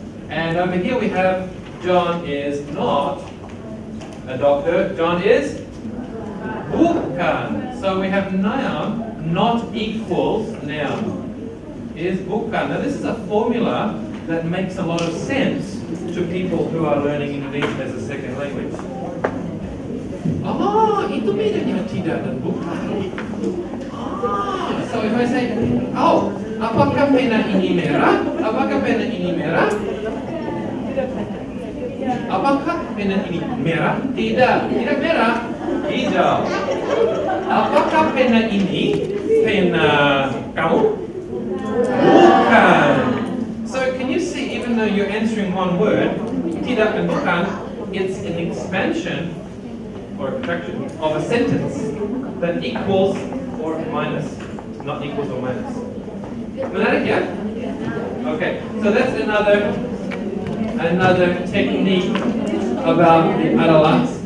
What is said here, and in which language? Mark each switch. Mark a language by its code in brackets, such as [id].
[en] And over here we have John is not a doctor. John is bukan. So we have noun not equals noun is bukan. Now this is a formula that makes a lot of sense to people who are learning Indonesian as a second language. [id] Oh, itu bedanya tidak dan bukan. [en] So if I say, oh, [id] apakah pena ini merah? Apakah pena ini merah? Apakah pena ini merah? Tidak, tidak merah. Hijau. Apakah pena ini pena kamu? Bukan. [en] So can you see, even though you're answering one word, tidak and bukan, it's an expansion or a contraction of a sentence that equals or minus, not equals or minus. [id] Menarik, [en] yeah? Okay, so that's another technique about the adalah.